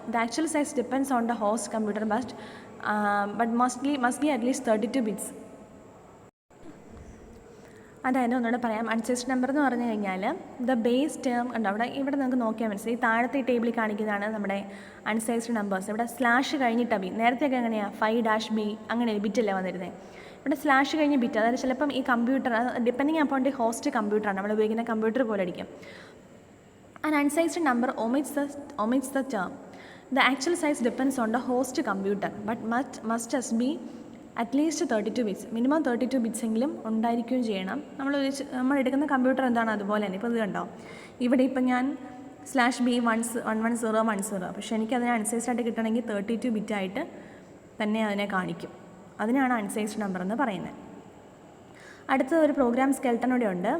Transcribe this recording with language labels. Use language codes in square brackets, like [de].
[en] The actual size depends on the host computer but must be at least 32 bits. [ml] അതായത് ഒന്നുകൂടെ പറയാം. അൺസൈസ്ഡ് number എന്ന് പറഞ്ഞു കഴിഞ്ഞാൽ ദ ബേസ് ടേം ഉണ്ട് അവിടെ, ഇവിടെ നിങ്ങൾക്ക് നോക്കിയാൽ മനസ്സിലായി. താഴത്തെ ടേബിളിൽ കാണിക്കുന്നതാണ് നമ്മുടെ അൺസൈസ്ഡ് നമ്പേഴ്സ്. ഇവിടെ സ്ലാഷ് കഴിഞ്ഞിട്ടാണ് ബി. നേരത്തെയൊക്കെ എങ്ങനെയാണ് 5-B അങ്ങനെ ബിറ്റല്ലേ വന്നിരുന്നത്. ഇവിടെ സ്ലാഷ് കഴിഞ്ഞ് ബിറ്റ്, അതായത് ചിലപ്പം ഈ computer [en] depending upon the host [ml] കമ്പ്യൂട്ടറാണ്, നമ്മൾ ഉപയോഗിക്കുന്ന കമ്പ്യൂട്ടർ പോലെ അടിക്കും. [en] An unsized number omits the term. The actual size depends on the host computer but must be at least 32 bits. [ml] Minimum 32 bits എങ്കിലും ഉണ്ടായിരിക്കുകയും ചെയ്യണം. നമ്മൾ എടുക്കുന്ന കമ്പ്യൂട്ടർ എന്താണ് അതുപോലെ തന്നെ. ഇപ്പോൾ ഇത് കണ്ടോ, ഇവിടെ ഇപ്പം ഞാൻ /B 11010, പക്ഷേ എനിക്കതിനെ അൺസൈസ്ഡ് ആയിട്ട് കിട്ടണമെങ്കിൽ 32 ബിറ്റായിട്ട് തന്നെ അതിനെ കാണിക്കും. അതിനാണ് അൺസൈസ്ഡ് നമ്പർ എന്ന് പറയുന്നത്. അടുത്ത ഒരു പ്രോഗ്രാം സ്കെൽട്ടൺ കൂടെ ഉണ്ട്.